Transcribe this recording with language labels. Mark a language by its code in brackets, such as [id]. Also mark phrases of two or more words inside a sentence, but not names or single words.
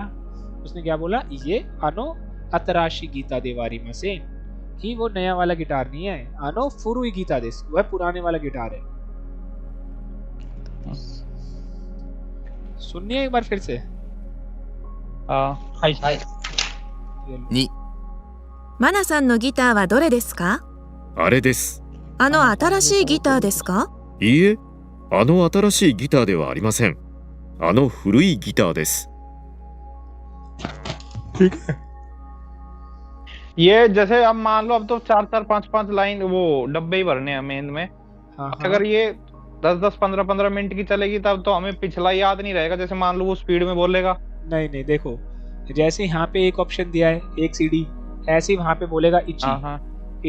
[hi] उसने क्या बोला, ये [ja] あの新しいギターではありません, [hi] कि वो नया वाला गिटार नहीं है। [ja] あの古いギターです, [hi] वह पुराने वाला गिटार है। सुनिए एक बार फिर से। [ja] 2、マナさんのギターはどれですか？あれです。あの新しいギターですか？いいえ、あの新しいギターではありません。あの古いギターです。 [hi] ठीक है। ये जैसे अब मान लो अब तो 4-4 5-5 लाइन वो डब्बे ही भरने हैं मेन में। अगर ये 10-10 15-15 मिनट की चलेगी तब तो हमें पिछला याद नहीं रहेगा। जैसे मान लो वो स्पीड में बोलेगा। नहीं देखो, जैसे यहाँ पे एक ऑप्शन दिया है एक सीडी, ऐसे ही वहाँ पे बोलेगा इची।